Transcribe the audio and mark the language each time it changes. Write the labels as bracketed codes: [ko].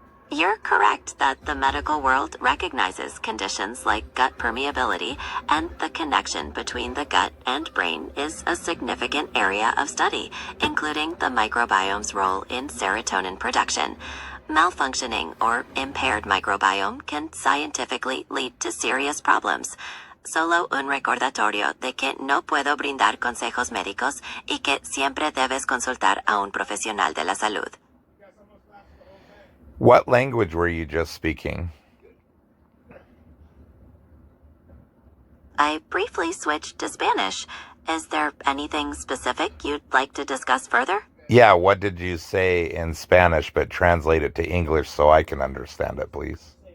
[en] You're correct that the medical world recognizes conditions like gut permeability, and the connection between the gut and brain is a significant area of study, including the microbiome's role in serotonin production. Malfunctioning or impaired microbiome can scientifically lead to serious problems. [es] Solo un recordatorio de que no puedo brindar consejos médicos y que siempre debes consultar a un profesional de la salud. [en] What language were you just speaking? I briefly switched to Spanish. Is there anything specific you'd like to discuss further? Yeah, what did you say in Spanish, but translate it to English so I can understand it, please?